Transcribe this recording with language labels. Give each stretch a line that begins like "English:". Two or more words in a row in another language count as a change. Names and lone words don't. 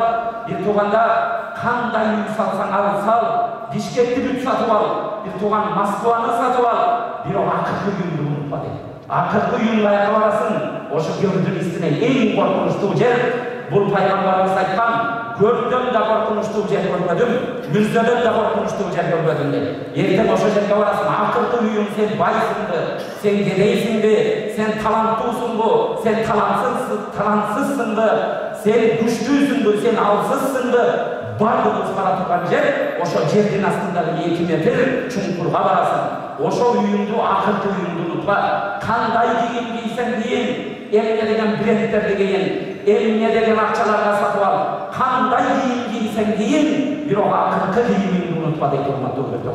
Kyrgyz: Бир тууганда кандай үй салсаң сал Бишкекти бүт сатып ал бир тууган Москваны сатып ал бирок акыркы үйүңдү унутпа дейт. Акыркы үйүң каяка барасың ошо көрдүн истине эң коркунучтуу жер бул пайгамбарыбыз айткан көрдөн да коркунучтуу жер көрбөдүм мүрзөдөн да коркунучтуу жер көрбөдүм дейт. Эртең ошо жерге барасың акыркы үйүң сен байсыңбы сен кедейсиңби сен таланттуусуңбу сен талантсызсыңбы сен күчтүүсүңбү сен алсызсыңбы бардыгыбыз бара турган жер ошо жердин астындагы 2 метр чуңкурга барасың. Ошо үйүңдү акыркы үйүңдү унутпа. Кандай кийим кийсең кийин эмне деген брендтерди кийин эмне деген акчаларга сатып ал кандай кийим кийсең кийин бирок акыркы кийимиңди унутпа дейт урматтуу бир тууган.